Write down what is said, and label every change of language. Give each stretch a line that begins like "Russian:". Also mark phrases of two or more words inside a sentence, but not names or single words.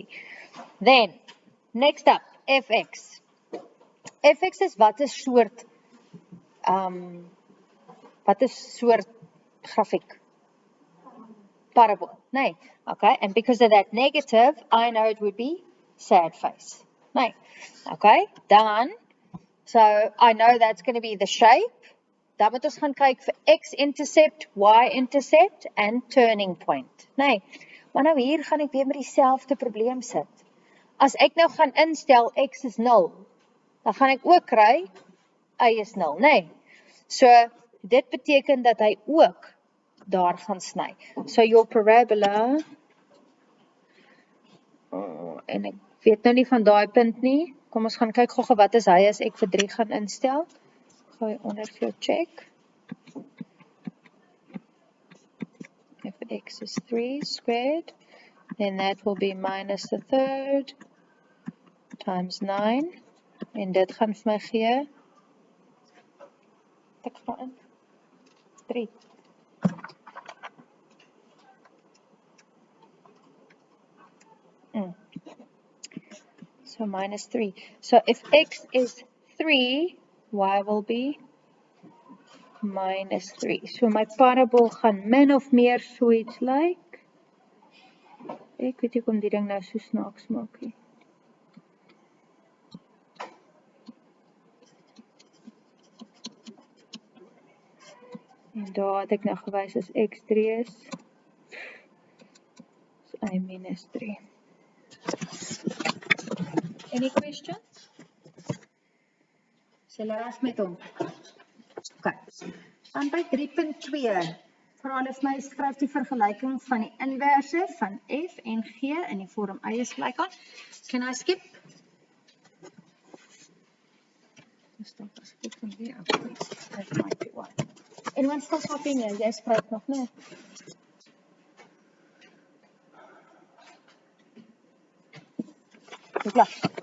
English: Then, next up, fx.
Afrikaans: Fx is wat is soort grafiek? Parabol, nee.
English: Okay, and because of that negative, I know it would be sad face.
Afrikaans: Nee. Okay, dan,
English: so I know that's going to be the shape.
Afrikaans: Dan moet ons gaan kyk vir x-intercept, y-intercept en
English: turning point.
Afrikaans: Nee, maar nou hier gaan ek weer met dieselfde probleem sit. As ek nou gaan instel x is 0, dan gaan ek ook kry y is 0, nee. So, dit beteken dat hy ook daar gaan sny.
English: So, your parabola,
Afrikaans: en ek weet nou nie van daai punt nie, kom ons gaan kyk gou wat is hy as ek vir 3 gaan instel. Gooi onder vir jou check.
English: If x is 3 squared, then that will be minus the third times 9.
Afrikaans: En dit gaan vir my gee, tik maar in, 3. So minus 3.
English: So if x is 3, y will be minus 3.
Afrikaans: So my parabol gaan min of meer so iets lyk. Ek weet nie kom die ding nou so snaaks maak nie. En daar het ek nou gewys as x 3 is. So y minus 3.
English: Any questions?
Afrikaans: Sal ras met hom. Okay. Dan by 3.2, vra hulle vir my skryf die vergelyking van die inverse van f en g in die vorm y is gelyk aan.
English: Can I skip?
Afrikaans: Stop as ek van hier af.
English: That might be one. Anyone still copying here?
Afrikaans: Jy skryf nog nie. Klaar.